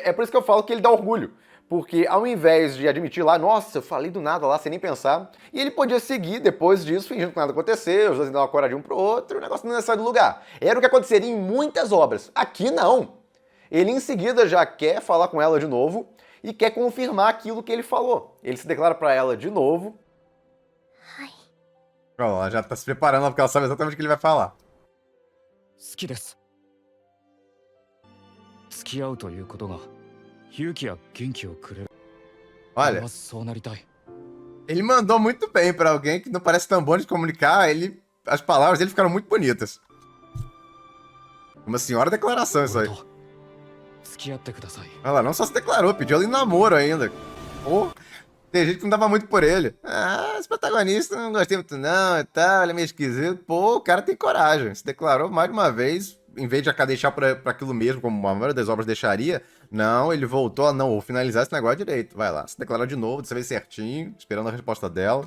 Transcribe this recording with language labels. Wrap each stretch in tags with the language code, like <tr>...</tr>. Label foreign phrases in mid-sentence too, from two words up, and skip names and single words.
<pt>É por isso que eu falo que ele dá orgulho. Porque ao invés de admitir lá, nossa, eu falei do nada lá, sem nem pensar, e ele podia seguir depois disso, fingindo que nada aconteceu, os dois dão uma coradinha um pro outro, o negócio não ia sair do lugar. Era o que aconteceria em muitas obras. Aqui não. Ele em seguida já quer falar com ela de novo e quer confirmar aquilo que ele falou. Ele se declara pra ela de novo. Ó, ela já tá se preparando porque ela sabe exatamente o que ele vai falar.</pt> <ja>好きです。付き合うということが勇気や元気をくれる。俺</ja> <pt>Olha,</pt> <ja>はそうなりたい。</ja> <pt>ele mandou muito bem pra alguém que não parece tão bom de comunicar. As palavras dele ficaram muito bonitas. Uma senhora declaração isso</pt> <ja>俺</ja> <pt>aí.</pt> <ja>と付き合ってください。</ja> <pt>Ela não só se declarou, pediu ela em namoro ainda. Pô, tem gente que não dava muito por ele. Ah, esse protagonista não gostei muito não e tal, ele é meio esquisito. Pô, o cara tem coragem. Se declarou mais de uma vez, em vez de deixar pra aquilo mesmo, como a maioria das obras deixaria. Não, ele voltou a não, vou finalizar esse negócio direito. Vai lá, se declarou de novo, dessa vez certinho, esperando a resposta dela.</pt>